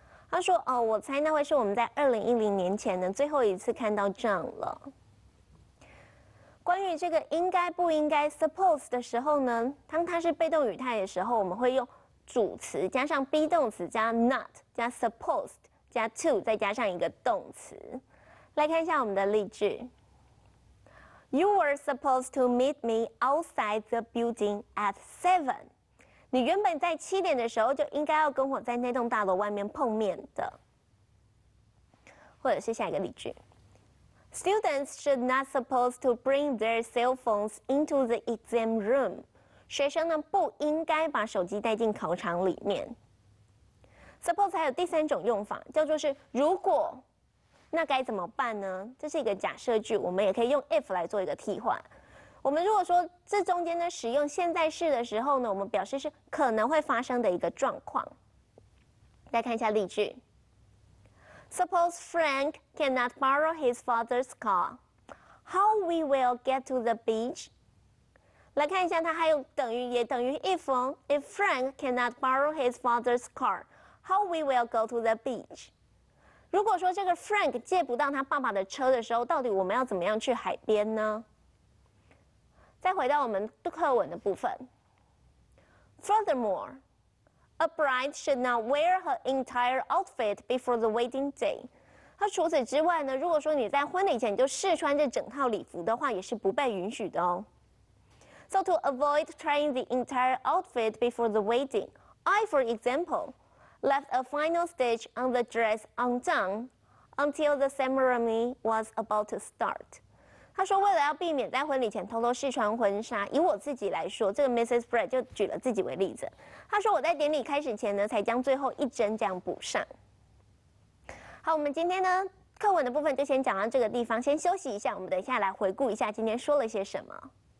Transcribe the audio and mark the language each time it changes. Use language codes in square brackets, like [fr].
[zh] 他说：“我猜那会是我们在2010年前呢最后一次看到 John 了。” 关于这个应该不应该 suppose 的时候呢，当它是被动语态的时候，我们会用主词加上 be 动词加 not 加 supposed 加 to 再加上一个动词。来看一下我们的例句。 [en] You were supposed to meet me outside the building at 7. [zh] 你原本在7点的时候就应该要跟我在那栋大楼外面碰面的。或者是下一个例句。 [en] Students should not supposed to bring their cell phones into the exam room. [zh] 学生呢不应该把手机带进考场里面。 Suppose 还有第三种用法，叫做是如果，那该怎么办呢？这是一个假设句，我们也可以用 if 来做一个替换。我们如果说这中间呢使用现在式的时候呢，我们表示是可能会发生的一个状况。来看一下例句。 [en] Suppose Frank cannot borrow his father's car. How we will get to the beach? [zh] 来看一下，它还有等于也等于 if 哦。 [en] If Frank cannot borrow his father's car, how we will go to the beach? [zh] 如果说这个 Frank 借不到他爸爸的车的时候，到底我们要怎么样去海边呢？再回到我们课文的部分。 [en] Furthermore, a bride should not wear her entire outfit before the wedding day. [zh] 那除此之外呢，如果说你在婚礼前就试穿这整套礼服的话，也是不被允许的哦。 [en] So to avoid trying the entire outfit before the wedding, I, for example, left a final stitch on the dress undone until the ceremony was about to start. [zh] 他说，为了要避免在婚礼前偷偷试穿婚纱，以我自己来说，这个 Mrs. Brett 就举了自己为例子。他说，我在典礼开始前呢，才将最后一针这样补上。好，我们今天呢课文的部分就先讲到这个地方，先休息一下。我们等一下来回顾一下今天说了些什么。